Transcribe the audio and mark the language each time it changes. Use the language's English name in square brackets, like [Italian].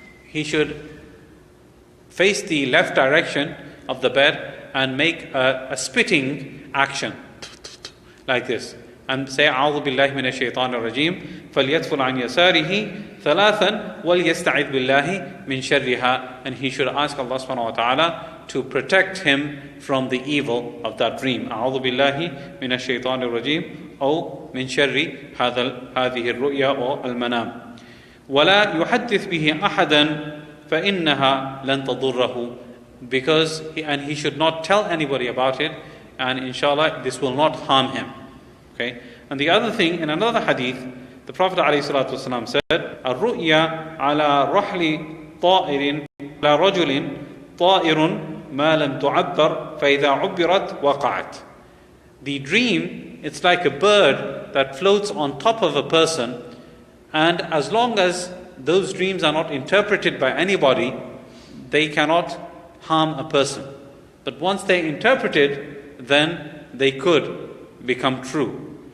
[English] He should face the left direction of the bed and make a spitting action like this, and say [Arabic] أعوذ بالله من الشيطان الرجيم فليدفل عن يساره ثلاثا وليستعذ بالله من شرها. [English] And he should ask Allah subhanahu wa ta'ala to protect him from the evil of that dream. [Arabic] أعوذ بالله من الشيطان الرجيم أو من شر هذه الرؤيا أو المنام. ولا يحدث به أحدا فإنها لن تضره. [English] Because he should not tell anybody about it, and inshallah this will not harm him. Okay. And the other thing, in another hadith, the Prophet ﷺ said, [Arabic] الرؤيا على رحل طائر على رجل طائر ما لم تعبر فإذا عبرت وقعت. [English] The dream, it's like a bird that floats on top of a person, and as long as those dreams are not interpreted by anybody, they cannot harm a person. But once they're interpreted, then they could become true.